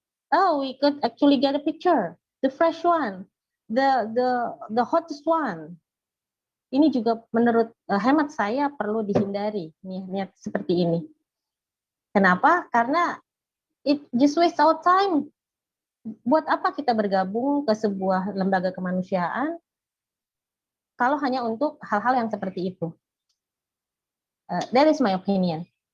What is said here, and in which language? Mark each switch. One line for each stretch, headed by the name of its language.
English: Oh, we could actually get a picture, the fresh one, the hottest one.
Indonesian: Ini juga menurut hemat saya perlu dihindari niat seperti ini. Kenapa? Karena
English: it just waste our time.
Indonesian: Buat apa kita bergabung ke sebuah lembaga kemanusiaan kalau hanya untuk hal-hal yang seperti itu?
English: That is my opinion.